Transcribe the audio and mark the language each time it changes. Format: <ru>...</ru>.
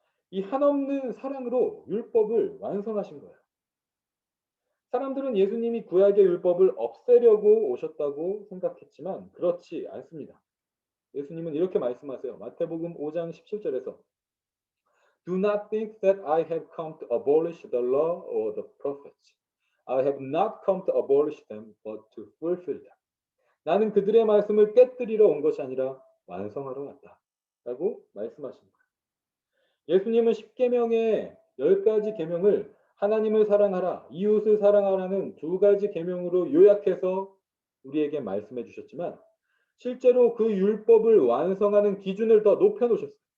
<ko>이 한없는 사랑으로 율법을 완성하신 거예요. 사람들은 예수님이 구약의 율법을 없애려고 오셨다고 생각했지만 그렇지 않습니다. 예수님은 이렇게 말씀하세요. 마태복음 5장 17절에서</ko> <en>Do not think that I have come to abolish the law or the prophets. I have not come to abolish them, but to fulfill them.</en> <ko>나는 그들의 말씀을 깨뜨리러 온 것이 아니라 완성하러 왔다. 라고 말씀하신 거예요. 예수님은 10계명의 10가지 계명을 하나님을 사랑하라, 이웃을 사랑하라는 2가지 계명으로 요약해서 우리에게 말씀해 주셨지만 실제로 그 율법을 완성하는 기준을 더 높여 놓으셨어요.</ko>